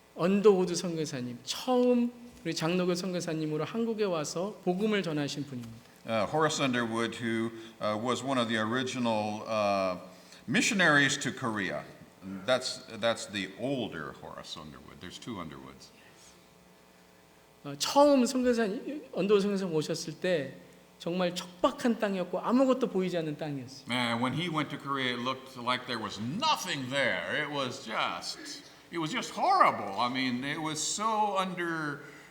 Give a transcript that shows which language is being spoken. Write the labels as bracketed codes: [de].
[ko] 언더우드 선교사님 처음 우리 장로교 선교사님으로 한국에 와서 복음을 전하신 분입니다. [en] Horace Underwood, who was one of the original missionaries to Korea. And that's the older Horace Underwood. There's two Underwoods. [ko] 처음 선교사님 언더우드 선교사님 오셨을 때 정말 척박한 땅이었고 아무것도 보이지 않는 땅이었어요. [en] And when he went to Korea, it looked like there was nothing there. It was just horrible. I mean, it was so underserved.